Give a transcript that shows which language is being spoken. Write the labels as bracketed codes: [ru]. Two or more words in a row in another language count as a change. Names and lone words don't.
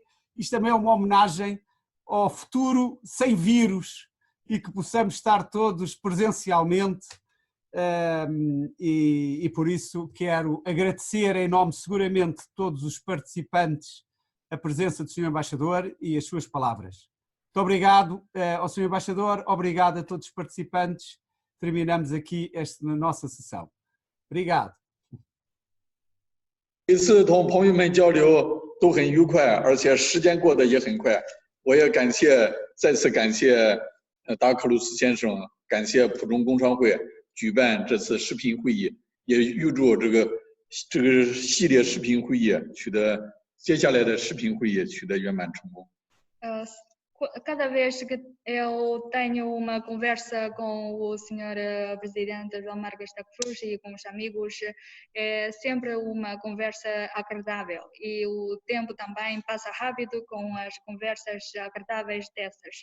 [pt] Isto também é uma homenagem ao futuro sem vírus e que possamos estar todos presencialmente, e por isso quero agradecer em nome seguramente de todos os participantes a presença do Sr. Embaixador e as suas palavras. Muito obrigado ao Sr. Embaixador, obrigado a todos os participantes. Terminamos aqui esta nossa sessão. Obrigado. [zh] 每次同朋友们交流都很愉快，而且时间过得也很快。我也再次感谢达克鲁斯先生，感谢普中工商会举办这次视频会议，也预祝这个系列视频会议接下来的视频会议取得圆满成功。 [pt] Cada vez que eu tenho uma conversa com o Sr. Presidente João Marques da Cruz e com os amigos, é sempre uma conversa agradável e o tempo também passa rápido com as conversas agradáveis dessas.